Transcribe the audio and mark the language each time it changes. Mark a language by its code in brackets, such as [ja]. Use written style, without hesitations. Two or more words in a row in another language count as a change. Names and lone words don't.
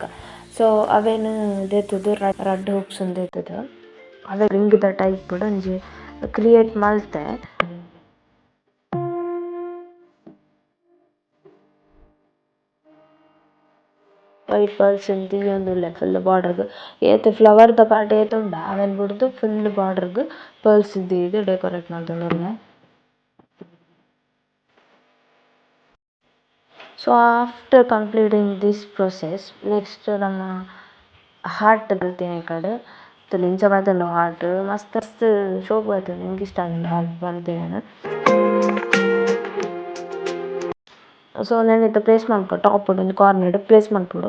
[tcy] ಸೊ ಅವೇನು ದೆತ್ತುದು [en] red hooks [tcy] ದೆತ್ತುದು ಅವೆ ರಿಂಗ್‌ದ ಟೈಪ್‌ಡ್ ಒಂಜಿ ಕ್ರಿಯೇಟ್ ಮಲ್ತೆ [en] white pearls [tcy] ದೀಯೊಂದುಲ್ಲೆ ಫುಲ್ ಬಾರ್ಡರ್‌ಗ್ ಏತ್ ಫ್ಲವರ್‌ದ ಪಾರ್ಟ್ ಏತ್ ಉಂಡ ಅವೆನ್ ಬುರ್ದು ಫುಲ್ ಬಾರ್ಡರ್‌ಗ್ ಪರ್ಲ್ಸ್ ದೀದ್ ಡೆಕೊರೇಟ್ ಮಲ್ತೊಂದುಲ್ಲೆ. [en] so after completing this process next [tcy] ನಮ ಹಾರ್ಟ್ ಬಲ್ತಿನ ಕಡೆ ಇಂಚ ಬರ್ತುಂಡು ಹಾರ್ಟ್ ಮಸ್ತ್ ಮಸ್ತ್ ಶೋಕು ಬರ್ತುಂಡು ಎಂಕ್ ಇಷ್ಟ ಆಂದುಂಡು ಹಾರ್ಟ್ ಬಲ್ತಿನ. ಸೊ ನೆನೆತ ಪ್ಲೇಸ್ ಮನ್ಪುಡು ಟಾಪ್‌ಡ್ ಒಂಜಿ ಕಾರ್ನರ್‌ಡ್ ಪ್ಲೇಸ್ ಮನ್ಪುಡು.